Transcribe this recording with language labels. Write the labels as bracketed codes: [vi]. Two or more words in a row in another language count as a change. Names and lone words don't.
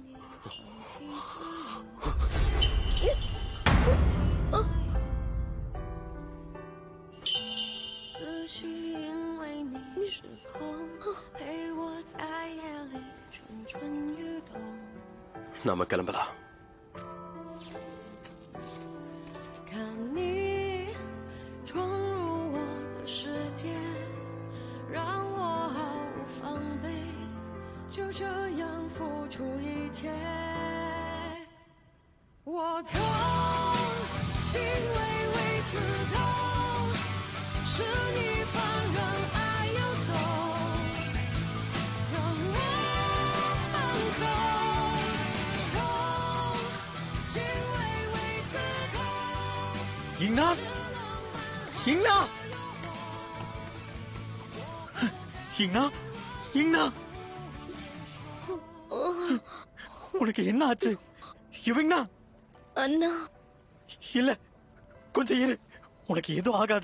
[zh] 思绪因为你失控，陪我在夜里蠢蠢欲动。 [ta] நாம கிளம்பலாம். [zh] 看你闯入我的世界，让我毫无防备，就这样付出一切。我痛，心微微刺痛，是你放任爱游走，让我放纵。痛，心微微刺 [ta] ஹிங்னா ஹிங்னா ஹிங்னா ஹிங்னா உனக்கு என்ன ஆச்சு? யுவிங்னா அண்ணா இல்ல கொஞ்சம் இரு, உனக்கு எதுவும் ஆகாது.